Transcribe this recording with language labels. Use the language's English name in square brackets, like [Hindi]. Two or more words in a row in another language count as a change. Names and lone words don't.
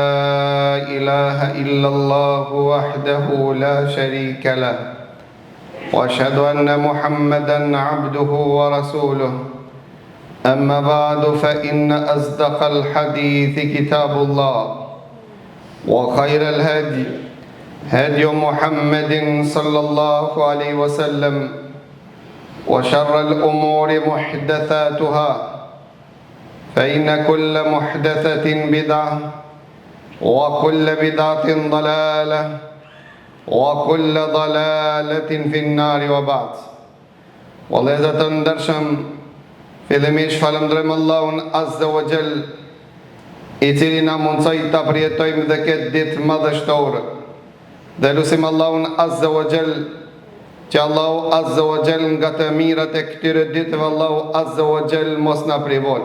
[Arabic] إله إلا الله وحده لا شريك له وأشهد أن محمدًا عبده ورسوله أما بعد فإن أصدق الحديث كتاب الله وخير الهدي هدي محمد صلى الله عليه وسلم وشر الأمور محدثاتها فإن كل محدثة بدعة وكل بدعة ضلالة وكل ضلالة في النار وبعد. [Albanian] Vëllezër të ndershëm, fillimisht falënderojmë Allahun [Arabic] عز وجل, [Albanian] i cili na mundsoi ta përjetojmë dhe këtë ditë madhështore. Dhe lutim Allahun [Arabic] عز وجل [Albanian] që Allahu [Arabic] عز وجل [Albanian] nga të mirat e këtyre ditëve Allahu [Arabic] عز وجل [Albanian] mos na privon.